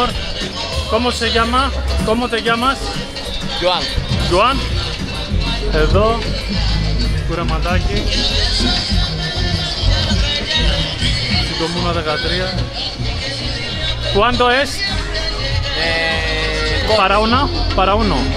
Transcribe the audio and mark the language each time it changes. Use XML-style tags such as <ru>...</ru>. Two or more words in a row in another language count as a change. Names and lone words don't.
<es>¿Cómo se llama? ¿Cómo te llamas? Joan. Joan.</es> <el>Εδώ, κουρεματάκι. Στην Κομμούνα 13.</el> <es>¿Cuánto es? Para uno.</es>